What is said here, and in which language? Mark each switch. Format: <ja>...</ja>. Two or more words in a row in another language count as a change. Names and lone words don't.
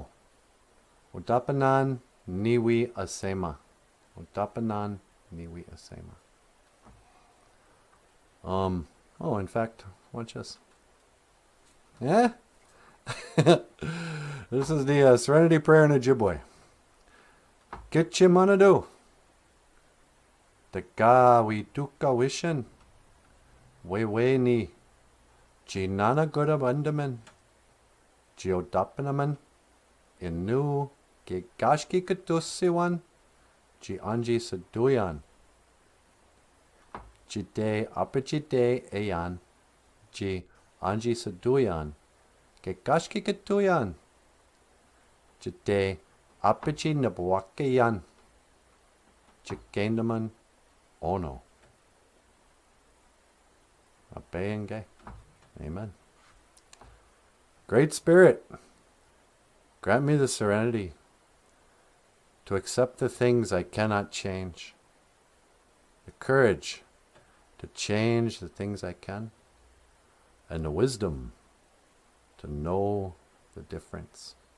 <oj>Udapanan Niwi Asema. Udapanan Niwi Asema.</oj> <en>Oh, in fact, watch this. Yeah? This is the Serenity Prayer in Ojibwe.</en> <oj>Gitche Manadu. Teka we tuka wishin. We ni. Jinana Godabundaman. Geodapanaman. Inu. Gigashki Katusiwan. Ji Anji Saduyan. Jide Apachide Ayan. Ji Anji Saduyan. Gigashki Katuyan. Jide Apachi Nabuakayan. Chikendaman Ono. Apeyenge.</oj> <en>Amen. Great Spirit, grant me the serenity to accept the things I cannot change, the courage to change the things I can, and the wisdom to know the difference.</en>